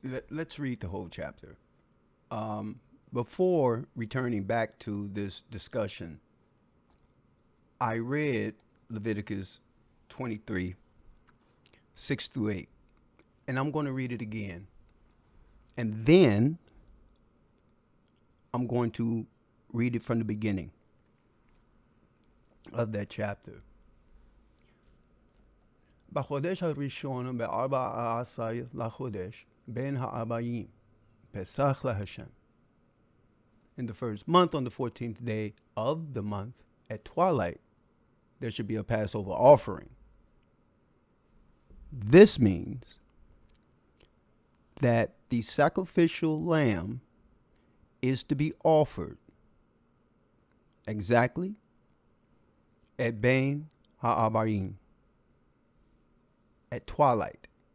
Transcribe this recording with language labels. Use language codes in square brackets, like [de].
[en] Let's read the whole chapter. Before returning back to this discussion, I read Leviticus 23, 6 through 8, and I'm going to read it again. And then I'm going to read it from the beginning of that chapter. [he] בחודש הראשון ב14 לחודש בין הארבעים פסח להשם. [en] In the first month, on the 14th day of the month, at twilight, there should be a Passover offering. This means that the sacrificial lamb is to be offered exactly at Bein Ha'abayim, at twilight.